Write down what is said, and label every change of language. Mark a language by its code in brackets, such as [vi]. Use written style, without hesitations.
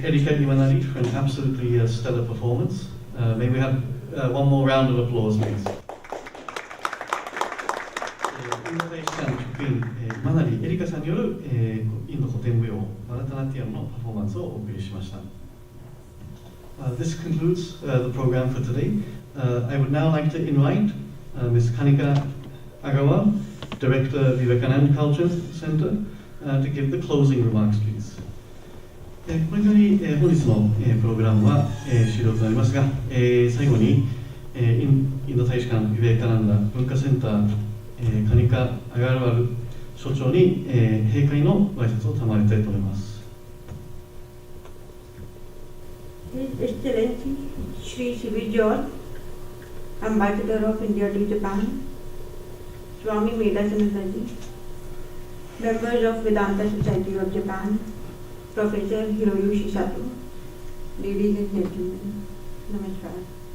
[en] Erika Iwanari for an absolutely stellar performance. May we have one more round of applause, please. [ja] インド大使館職員、マナリエリカさんによる、インド古典舞踊バラタナティアムのパフォーマンスをお送りしました。 [en] This concludes the program for today. I would now like to invite Ms. Kanika Agarwal, Director, Vivekananda Culture Center, to give the closing remarks, please. [ja] これにより、本日の、プログラムは、終了となりますが、最後に、インド大使館ビベカナンダ文化センター、カニカ・アガルワル所長に、閉会のご挨拶を賜りたいと思います。 [en] His Excellency Shri Shivi George, Ambassador of India to Japan, Swami Vivekananda, members of Vedanta Society of Japan, Professor Hiroyushi Sato, ladies and gentlemen, Namaskar.